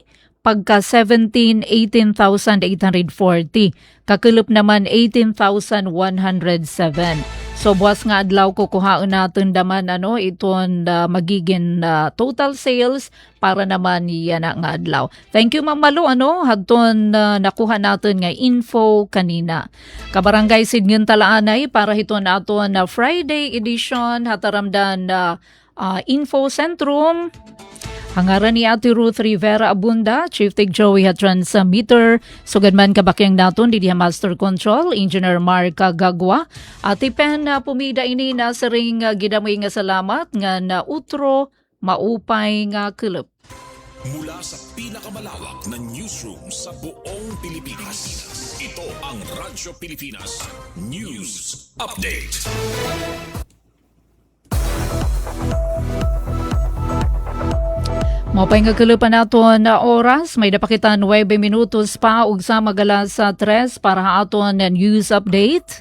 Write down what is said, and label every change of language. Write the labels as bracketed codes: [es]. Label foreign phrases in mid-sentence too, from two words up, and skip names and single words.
[war] Pagka 17, 18,840. Kakulop naman 18,107. So buwas nga adlaw kukuhaon natin naman iton magiging total sales para naman yan nga adlaw. [en] Thank you [war] Ma'am Malu hadton nakuha natin nga info kanina. Kabarangay Sidngon Talaanay para hiton naton [en] Friday edition [war] hataramdan Info Centrum. Hangaran ni Ate Ruth Rivera Abunda, Chief Tig Joey Transmitter, sugad man kabakyang naton di [en] Master Control, [war] Engineer Mark Gagwa, Ate Pen pumida ini na sa ring gidamoy nga salamat nga na utro maupay nga kelep. [tl] Mula sa pinakamalawak na newsroom sa buong Pilipinas, ito ang Radyo Pilipinas News Update. [war] Mapay nga kalupan naton na oras, may dapakitan 9 minutos pa ug sa magalas sa 3 para aton na [en] news update.